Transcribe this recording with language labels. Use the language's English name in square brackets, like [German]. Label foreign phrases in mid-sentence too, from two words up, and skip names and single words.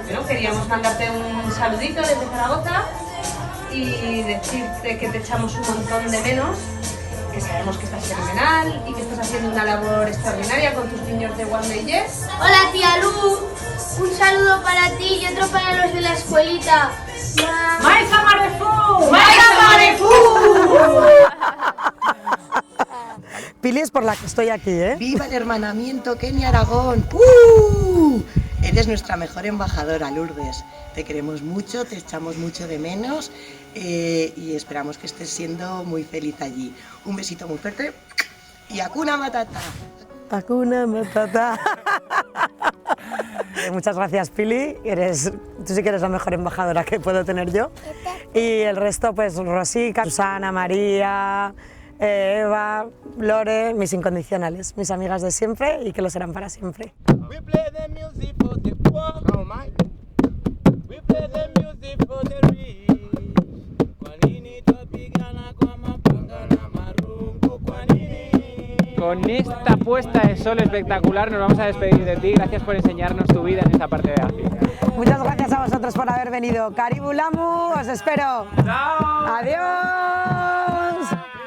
[Spanish] Bueno, queríamos mandarte un saludito desde Zaragoza y decirte que te echamos un montón de menos, que sabemos que estás fenomenal y que estás haciendo una labor extraordinaria con tus niños de One Day Yes. Hola, tía Lu. Un saludo para ti y otro para los de la escuelita. ¡Maisa Marefú! Pili es por la que estoy aquí, ¿eh? ¡Viva el hermanamiento Kenia Aragón! Eres nuestra mejor embajadora, Lourdes. Te queremos mucho, te echamos mucho de menos y esperamos que estés siendo muy feliz allí. Un besito muy fuerte y [Swahili] Hakuna Matata. Hakuna Matata. [Spanish] Muchas gracias, Pili. Tú sí que eres la mejor embajadora que puedo tener yo. Y el resto, pues Rosica, Susana, María, Eva, Lore, mis incondicionales, mis amigas de siempre y que lo serán para siempre. [English] We play the music for the poor. Oh my. We play the music for the rich. [Swahili] Kwanini topigana kwa mapanga na marungu kwanini. [Spanish] Con esta puesta de sol espectacular nos vamos a despedir de ti. Gracias por enseñarnos tu vida en esta parte de África. Muchas gracias a vosotros por haber venido. Karibu Lamu, os espero. ¡Chao! Adiós.